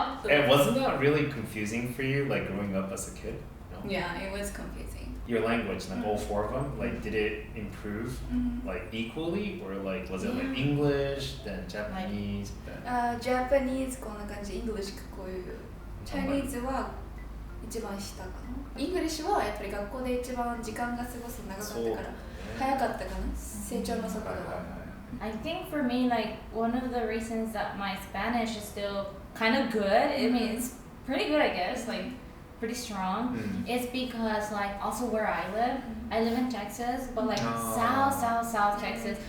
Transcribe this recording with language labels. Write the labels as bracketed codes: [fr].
[en] And wasn't that really confusing for you, like growing up as a kid? No? Yeah, it was confusing. Your language, like all four of them, like did it improve like equally, or like was it like English, then Japanese, then [ja] Japanese こんな感じ、English こういう。Chinese は一番下かな。 English はやっぱり学校で一番時間が過ごすの長かったから早かったかな。成長の速度が。 [en] I think for me, like one of the reasons that my Spanish is still kind of good. I mean, it's pretty good, I guess. Like pretty strong is because like also where I live in Texas, but like south Texas.